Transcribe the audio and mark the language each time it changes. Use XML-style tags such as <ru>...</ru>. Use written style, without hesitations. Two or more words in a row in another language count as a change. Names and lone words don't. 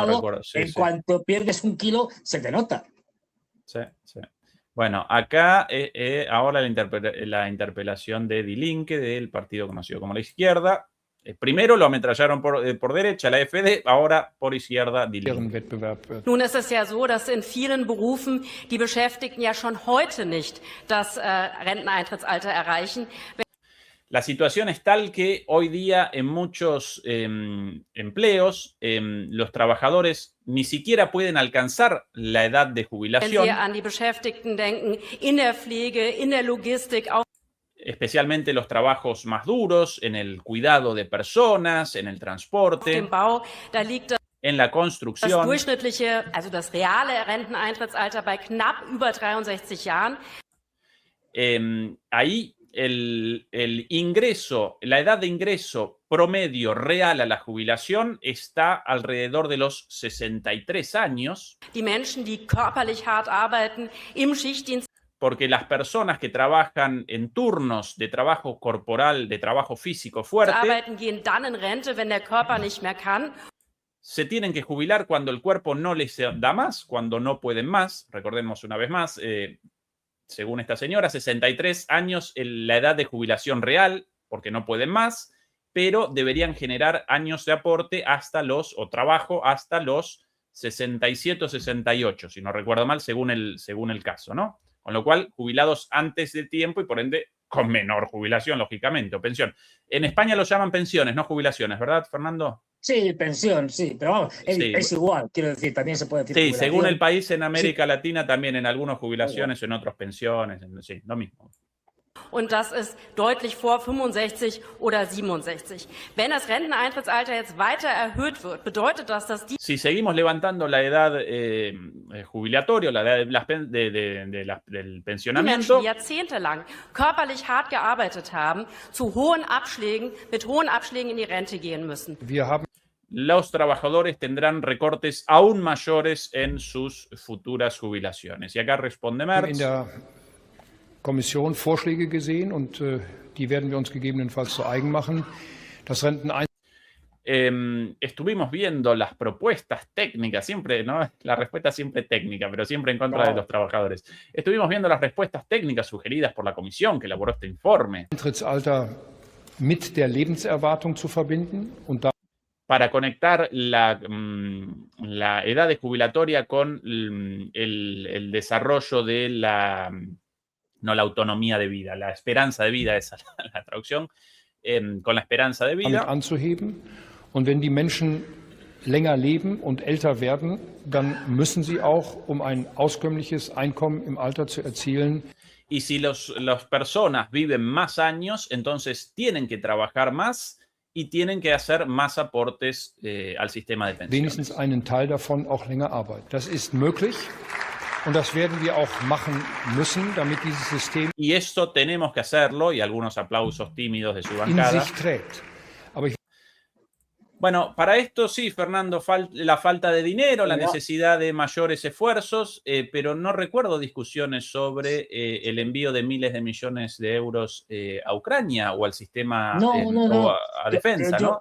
<es>si no recuerdo. Sí, en cuanto pierdes 1 kilo, se te nota. Sí, sí. Bueno, acá ahora la interpelación de Die Linke, del partido conocido como la izquierda. Primero lo ametrallaron por derecha, la AfD, ahora por izquierda, Die Linke.</es> <de>Nun ist es ja so, dass in vielen Berufen die Beschäftigten ja schon heute nicht das Renteneintrittsalter erreichen.</de> <es>La situación es tal que hoy día en muchos empleos los trabajadores ni siquiera pueden alcanzar la edad de jubilación.</es> <de>Wenn wir an die Beschäftigten denken, in der Pflege, in der Logistik,</de> <es>especialmente los trabajos más duros, en el cuidado de personas, en el transporte,</es> <de>dem Bau, da liegt</de> <es>en la</es> <de>das</de> <es>construcción.</es> <de>durchschnittliche, also das reale Renteneintrittsalter bei knapp über 63 Jahren.</de> <es>Ahí el ingreso, la edad de ingreso promedio real a la jubilación está alrededor de los 63 años.</es> <de>Die Menschen, die körperlich hart arbeiten, im Schichtdienst.</de> <es>Porque las personas que trabajan en turnos de trabajo corporal, de trabajo físico fuerte,</es> <de>arbeiten, gehen dann in Rente, wenn der Körper nicht mehr kann.</de> <es>Se tienen que jubilar cuando el cuerpo no les da más, cuando no pueden más. Recordemos una vez más, según esta señora, 63 años la edad de jubilación real, porque no pueden más, pero deberían generar años de aporte o trabajo hasta los 67 o 68, si no recuerdo mal, según el caso, ¿no? Con lo cual, jubilados antes del tiempo y por ende con menor jubilación, lógicamente, o pensión. En España lo llaman pensiones, no jubilaciones, ¿verdad, Fernando? Sí, pensión, sí, pero vamos, es igual, quiero decir, también se puede decir sí, según el país, en América Latina también en algunas jubilaciones, en otras pensiones, sí, lo mismo.</es> <de>Und das ist deutlich vor 65 oder 67. Wenn das Renteneintrittsalter jetzt weiter erhöht wird, bedeutet das, dass die...</de> <es>Si seguimos levantando la edad jubilatoria, la edad del pensionamiento...</es> <de>Die Menschen, die jahrzehntelang körperlich hart gearbeitet haben, mit hohen Abschlägen in die Rente gehen müssen.</de> <es>Los trabajadores tendrán recortes aún mayores en sus futuras jubilaciones. Y acá responde Merz.</es> <de>Kommission Vorschläge gesehen und die werden wir uns gegebenenfalls zu eigen machen. Das</de> <es>Estuvimos viendo las propuestas técnicas, siempre, ¿no? La respuesta siempre técnica, pero siempre en contra de los trabajadores. Estuvimos viendo las respuestas técnicas sugeridas por la comisión que elaboró este informe.</es> <de>Eintrittsalter mit der Lebenserwartung zu verbinden und</de> <es>para conectar la edad de jubilatoria con el desarrollo de no la autonomía de vida, la esperanza de vida, esa es la traducción, con la esperanza de vida.</es> <de>Anzuheben. Und wenn die Menschen länger leben und älter werden, dann müssen sie auch, um ein auskömmliches Einkommen im Alter zu erzielen.</de> <es>Y si las personas viven más años, entonces tienen que trabajar más y tienen que hacer más aportes al sistema de pensiones.</es> <de>Wenigstens einen Teil davon auch länger arbeiten. Das ist möglich. Und das werden wir auch machen müssen, damit dieses System</de> <es>y esto tenemos que hacerlo, y algunos aplausos tímidos de su bancada.</es> <de>In sich trägt. Aber</de> <es>bueno, para esto sí, Fernando, la falta de dinero, la necesidad de mayores esfuerzos, pero no recuerdo discusiones sobre el envío de miles de millones de euros a Ucrania o al sistema o a defensa, ¿no?</es>